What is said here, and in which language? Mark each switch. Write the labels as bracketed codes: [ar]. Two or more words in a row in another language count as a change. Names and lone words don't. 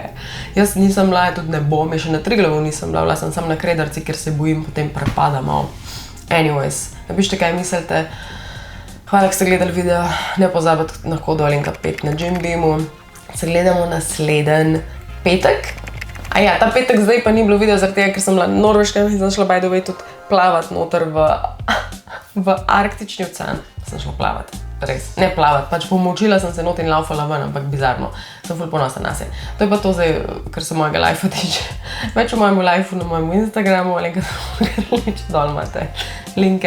[sl] Jaz nisem bila, tudi ne bom, še na Triglavu nisem bila sem na Kredarci, ker se bojim potem prepada malo. Anyways, napišite, kaj mislite. Hvala, ker ste gledali video. Ne pozabite na kodo Alenka 5 na Jimbeamu. Se gledamo naslednji petek. Ta petek zdaj pa ni bilo video zaradi tega, ker sem bila na Norveškem in sem šla [en] by the way [sl] tudi plavati noter v Arktični ocean. Sem šla plavati. Res, ne plavati, pač pomočila sem se not in laufala ven, ampak bizarno. Sem ful ponosna nase. To je pa to zdaj, kar se mojega lifea tiče. Več o mojem lifeu na mojem Instagramu, Alenka Drolič, dol imate linke.